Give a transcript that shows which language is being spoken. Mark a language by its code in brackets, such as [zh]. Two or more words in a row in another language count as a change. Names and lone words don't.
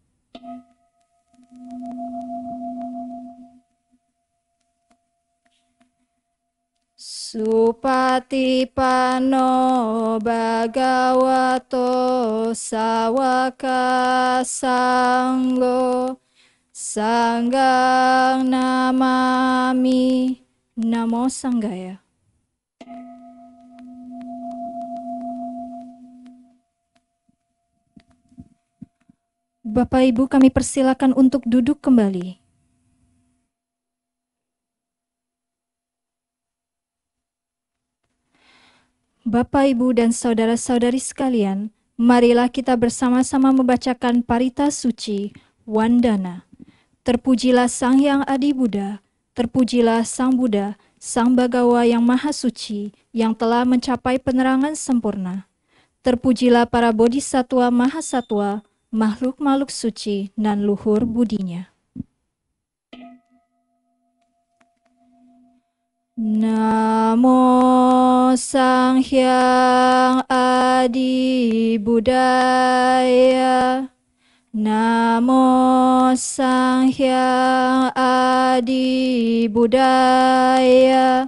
[pi] Supatipano Bhagavato Sawaka Sanggo Sanggang Namami. Namo Sanggaya. [id] Bapak Ibu, kami persilakan untuk duduk kembali. Bapak, Ibu, dan saudara-saudari sekalian, marilah kita bersama-sama membacakan Parita Suci, Wandana. Terpujilah Sang Hyang Adi Buddha, terpujilah Sang Buddha, Sang Bagawa yang Maha Suci, yang telah mencapai penerangan sempurna. Terpujilah para bodhisatwa mahasatwa, makhluk-makhluk suci, dan luhur budinya. [pi] Namo Sang Hyang Adi Buddhaya. Namo Sang Hyang Adi Buddhaya.